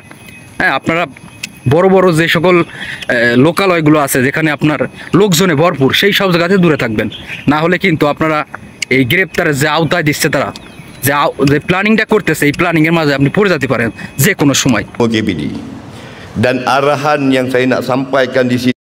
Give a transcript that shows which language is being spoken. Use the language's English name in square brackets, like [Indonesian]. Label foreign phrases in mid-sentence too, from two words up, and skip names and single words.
[Bangla] আপনারা বড় যে সকল লোকালয়গুলো আছে যেখানে আপনার লোকজনে ভরপুর, সেই সব জায়গাতে দূরে থাকবেন, না হলে কিন্তু আপনারা এই গ্রেপ্তারের যে আওতায় দিচ্ছে তারা, যে প্ল্যানিংটা করতেছে, এই প্ল্যানিংয়ের মাঝে আপনি পড়ে যেতে পারেন যে কোনো সময়। [Malay] KPD dan arahan yang saya nak sampaikan di sini